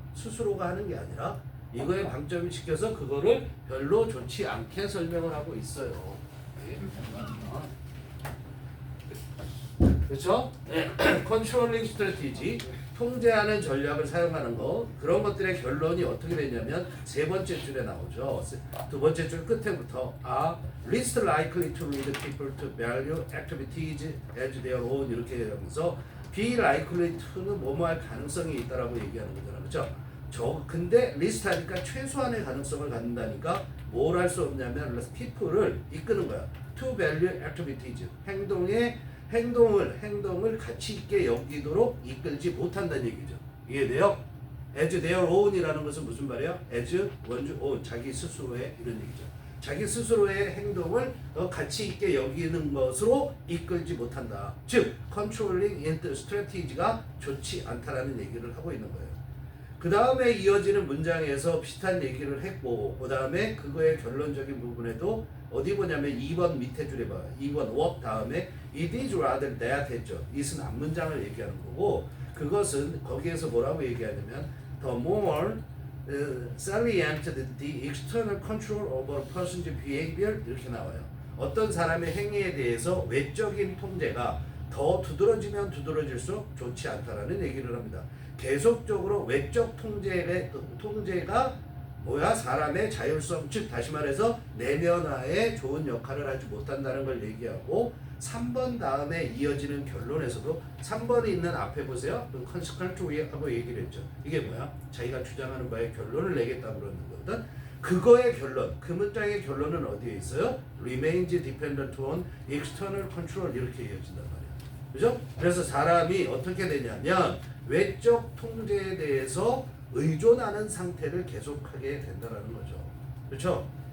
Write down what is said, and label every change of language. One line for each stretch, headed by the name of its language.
Korean: 스스로가 하는 게 아니라 이거에 방점이 찍혀서 그거를 별로 좋지 않게 설명을 하고 있어요. 그렇죠? 컨트롤링 스트래티지, 통제하는 전략을 사용하는 거. 그런 것들의 결론이 어떻게 되냐면 세 번째 줄에 나오죠. 두 번째 줄 끝에부터
English: least likely to lead people to value activities as their own
Korean: 이렇게 하면서
English: be likely to는
Korean: 뭐뭐 할 가능성이 있다라고 얘기하는 거잖아. 그렇죠? 근데 least 하니까 최소한의 가능성을 갖는다니까 뭘 할 수 없냐면 people를 이끄는 거야.
English: to value activities,
Korean: 행동을 가치 있게 여기도록 이끌지 못한다는 얘기죠. 이해돼요?
English: as their own
Korean: 이라는 것은 무슨 말이야?
English: as one's own,
Korean: 자기 스스로의 이런 얘기죠. 자기 스스로의 행동을 가치 있게 여기는 것으로 이끌지 못한다. 즉,
English: controlling strategy
Korean: 가 좋지 않다라는 얘기를 하고 있는 거예요. 그 다음에 이어지는 문장에서 비슷한 얘기를 했고 그 다음에 그거의 결론적인 부분에도 어디 보냐면 2번 밑에 줄에 봐.
English: 2번 what
Korean: 다음에
English: it is rather that
Korean: 했죠.
English: it은
Korean: 앞문장을 얘기하는 거고 그것은 거기에서 뭐라고 얘기하냐면
English: the more salient the external control over a person's behavior
Korean: 이렇게 나와요. 어떤 사람의 행위에 대해서 외적인 통제가 더 두드러지면 두드러질수록 좋지 않다라는 얘기를 합니다. 계속적으로 외적 통제가 사람의 자율성, 즉 다시 말해서 내면화에 좋은 역할을 하지 못한다는 걸 얘기하고 3번 다음에 이어지는 결론에서도 3번에 있는 앞에 보세요. consequently 하고 얘기를 했죠. 이게 뭐야? 자기가 주장하는 바에 결론을 내겠다고 그러는 거거든. 그거의 결론, 그 문장의 결론은 어디에 있어요?
English: remains dependent on external control
Korean: 이렇게 이어진단 말이야. 그죠? 그래서 사람이 어떻게 되냐면 외적 통제에 대해서 의존하는 상태를 계속하게 된다는 거죠. 그렇죠?